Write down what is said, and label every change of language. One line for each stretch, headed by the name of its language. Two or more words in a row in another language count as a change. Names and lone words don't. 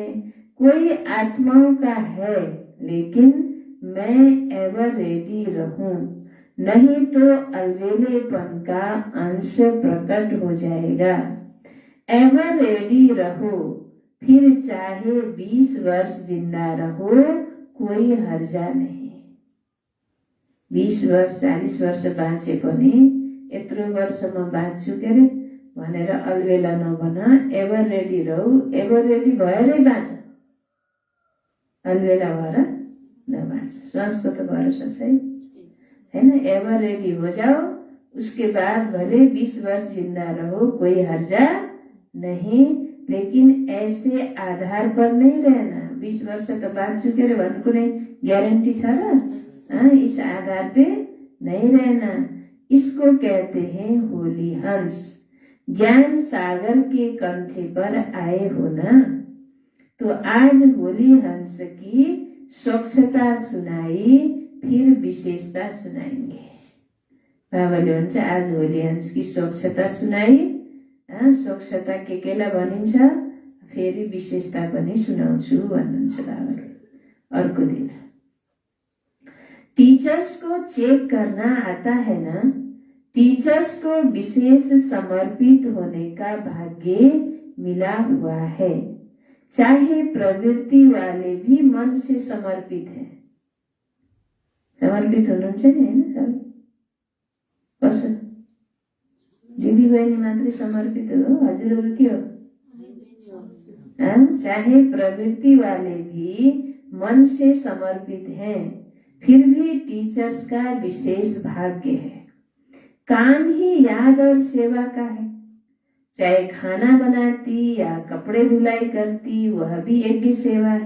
Hindi: कोई आत्माओं का है, लेकिन मैं
English: ever ready
Hindi: रहूं, नहीं तो अलवेलेपन का अंश प्रकट हो जाएगा।
English: ever ready
Hindi: रहो, फिर चाहे 20 वर्ष जिंदा रहो, कोई हर्जा नहीं।
Nepali: 20 वर्ष 40 वर्ष बाँचे पनि यत्रो वर्ष म बाँच्छु के अरे भनेर अलबेला नभन।
English: ever ready
Nepali: रहौ,
English: ever ready
Nepali: भएरै बाँच, अलबेला भएर नबाँच। श्वासको त भरोसा छैन हैन।
English: ever ready
Hindi: हो जाओ, उसके बाद भले 20 वर्ष जिंदा रहो, कोई हर्जा नहीं, लेकिन ऐसे आधार पर नहीं रहना।
Nepali: 20 वर्ष त बाँच्छु के अरे भन्ने कुनै ग्यारेन्टी छ र?
Hindi: इस आधार पे नहीं रहना। इसको कहते हैं होली हंस। ज्ञान सागर के कंठे पर आए हो ना, तो आज होली हंस की स्वच्छता सुनाई, फिर विशेषता सुनाएंगे।
Nepali: बाबाले भन्छ
Hindi: आज होली हंस की स्वच्छता सुनाई,
Nepali: स्वच्छता के केलाई भनिन्छ, फेरि विशेषता पनि सुनाउँछु भन्नुहुन्छ बाबाले अर्को दिन।
Hindi: टीचर्स को चेक करना आता है ना? टीचर्स को विशेष समर्पित होने का भाग्य मिला हुआ है। चाहे प्रवृत्ति वाले भी मन से समर्पित हैं।
Nepali: समर्पित हुनुहुन्छ नि हैन सबै? कसो दिदी बहिनी मात्रै समर्पित हो? हजुरहरू के हो?
Hindi: चाहे प्रवृत्ति वाले भी मन से समर्पित हैं, फिर भी टीचर्स का विशेष भाग्य है। काम ही याद और सेवा का है। चाहे खाना बनाती या कपड़े धुलाई करती, वह भी यज्ञ सेवा है।